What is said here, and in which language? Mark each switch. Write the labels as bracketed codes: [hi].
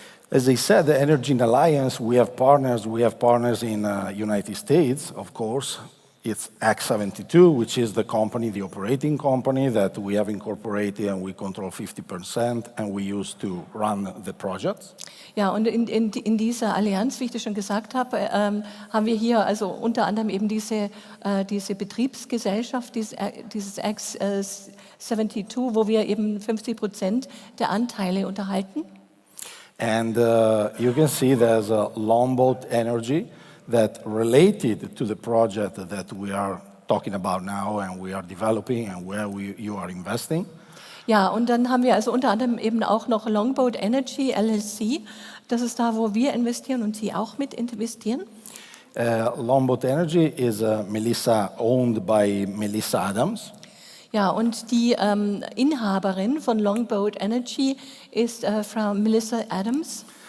[en] As I said, the Energy Alliance, we have partners in United States, of course. It's X72, which is the company, the operating company that we have incorporated and we control 50% and we use to run the projects. [de] Ja, und in dieser Allianz, wie ich das schon gesagt habe, haben wir hier also unter anderem eben diese Betriebsgesellschaft, dieses X72, wo wir eben 50% der Anteile unterhalten. [en] And you can see there's a Longboat Energy that related to the project that we are talking about now and we are developing and where you are investing. [de] Ja, und dann haben wir also unter anderem eben auch noch Longboat Energy LLC. Das ist da, wo wir investieren und Sie auch mit investieren. [en] Longboat Energy is owned by Melissa Adams. [de] Ja, und die Inhaberin von Longboat Energy ist Frau Melissa Adams.